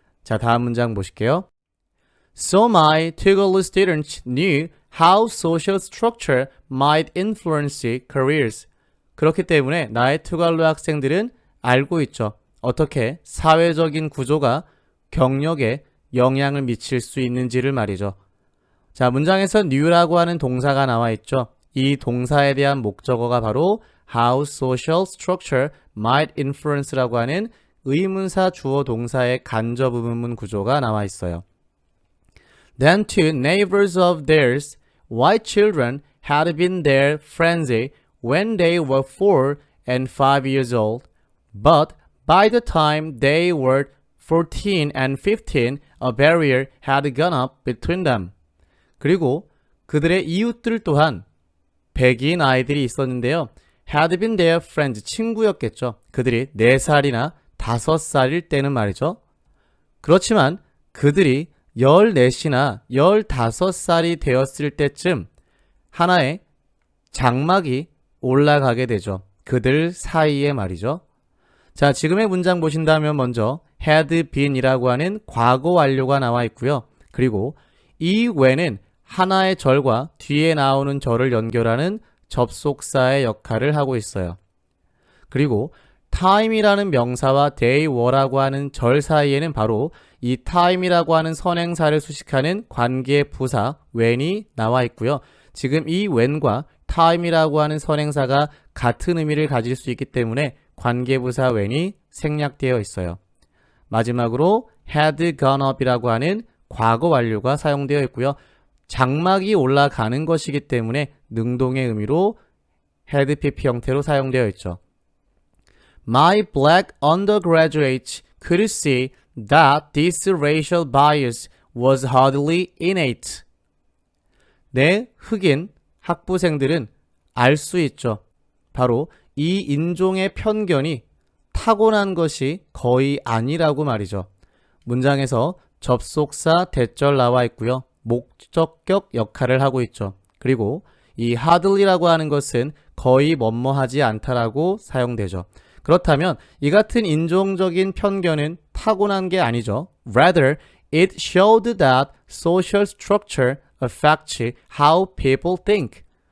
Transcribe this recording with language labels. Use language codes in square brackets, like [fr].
[ko] 자, 다음 문장 보실게요. [en] So my Tuvalu students knew how social structure might influence careers. [ko] 그렇기 때문에 나의 투갈루 학생들은 알고 있죠. 어떻게 사회적인 구조가 경력에 영향을 미칠 수 있는지를 말이죠. 자, 문장에서 knew라고 하는 동사가 나와 있죠. 이 동사에 대한 목적어가 바로 [en] how social structure might influence [ko] 라고 하는 의문사 주어 동사의 간접 의문문 구조가 나와 있어요. [en] Then two neighbors of theirs, white children, had been their friends when they were 4 and 5 years old, but by the time they were 14 and 15, a barrier had gone up between them. [ko] 그리고 그들의 이웃들 또한 백인 아이들이 있었는데요. [en] had been their friends, [ko] 친구였겠죠. 그들이 4살이나 5살일 때는 말이죠. 그렇지만 그들이 14이나 15살이 되었을 때쯤 하나의 장막이 올라가게 되죠. 그들 사이에 말이죠. 자, 지금의 문장 보신다면 먼저 had been이라고 하는 과거 완료가 나와 있고요. 그리고 이 when은 하나의 절과 뒤에 나오는 절을 연결하는 접속사의 역할을 하고 있어요. 그리고 time이라는 명사와 they were라고 하는 절 사이에는 바로 이 time이라고 하는 선행사를 수식하는 관계 부사 when이 나와 있고요. 지금 이 when과 time이라고 하는 선행사가 같은 의미를 가질 수 있기 때문에 관계부사 when이 생략되어 있어요. 마지막으로 had gone up이라고 하는 과거 완료가 사용되어 있고요. 장막이 올라가는 것이기 때문에 능동의 의미로 had pp 형태로 사용되어 있죠. [en] My black undergraduates could see that this racial bias was hardly innate. [ko] 내 흑인 학부생들은 알 수 있죠. 바로 이 인종의 편견이 타고난 것이 거의 아니라고 말이죠. 문장에서 접속사 대절 나와 있고요. 목적격 역할을 하고 있죠. 그리고 이 hardly라고 하는 것은 거의 뭐뭐하지 않다라고 사용되죠. 그렇다면 이 같은 인종적인 편견은 타고난 게 아니죠. [en] Rather, it showed that social structure affects how people think.